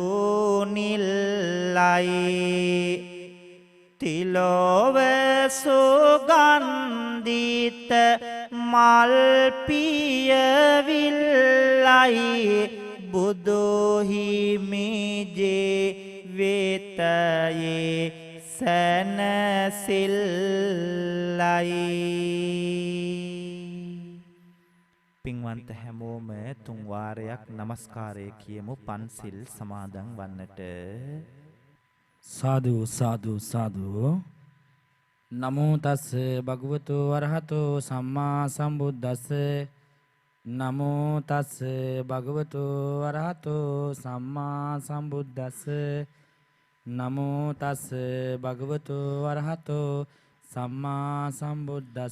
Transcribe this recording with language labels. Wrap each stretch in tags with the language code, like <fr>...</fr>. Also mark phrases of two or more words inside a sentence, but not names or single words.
<si>නිල්ලයි තිලොව සුගන්ධිත මල් පියවිල්ලයි බුදුහිමිජේ වෙතයේ සැනසිල්ලයි. පින්වන්ත හැමෝම තුන් වාරයක් නමස්කාරය කියමු පන්සිල් සමාදන් වන්නට. සාදු සාදු සාදු.</si> <pi>නමෝ තස් භගවතු වරහතෝ සම්මා සම්බුද්දස්ස. නමෝ තස් භගවතු වරහතෝ සම්මා සම්බුද්දස්ස. නමෝ තස් භගවතු වරහතෝ සම්මා සම්බුද්දස්ස.</pi>